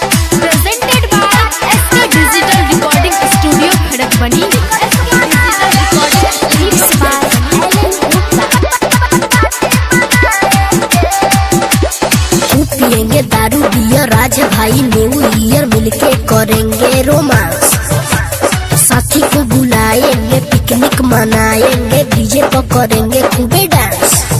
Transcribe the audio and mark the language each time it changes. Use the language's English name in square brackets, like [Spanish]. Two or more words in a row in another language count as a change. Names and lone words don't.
[English] Presented by SK Digital Recording Studio, Khadakbani. Mixed by Alan Gupta. [Hindi] पिएंगे दारू बियर राज भाई [English] New Year [Hindi] मिलके करेंगे रोमांस। साथी को बुलाएंगे पिकनिक मनाएंगे डीजे पर करेंगे खूबे डांस।